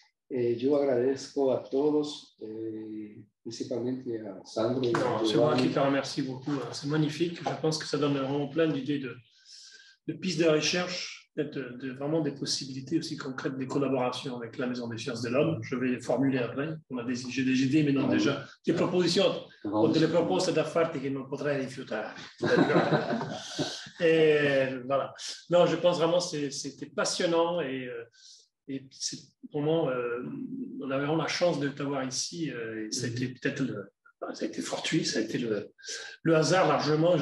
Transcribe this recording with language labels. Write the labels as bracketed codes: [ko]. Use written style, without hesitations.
[pt] Eu agradeço a todos, principalmente a Sandro. [fr] C'est moi qui te remercie beaucoup. C'est magnifique. Je pense que ça donne vraiment plein d'idées de pistes de recherche, vraiment des possibilités aussi concrètes des collaborations avec la Maison des Sciences de l'Homme. Je vais les formuler après. J'ai des idées, mais non déjà des propositions. [it] Ho delle proposte da farti che non potrei rifiutare. [fr] Et voilà. Non, je pense vraiment que c'était passionnant et c'est vraiment, on avait vraiment la chance de t'avoir ici. Et ça a été peut-être ça a été fortuit, ça a été le hasard largement.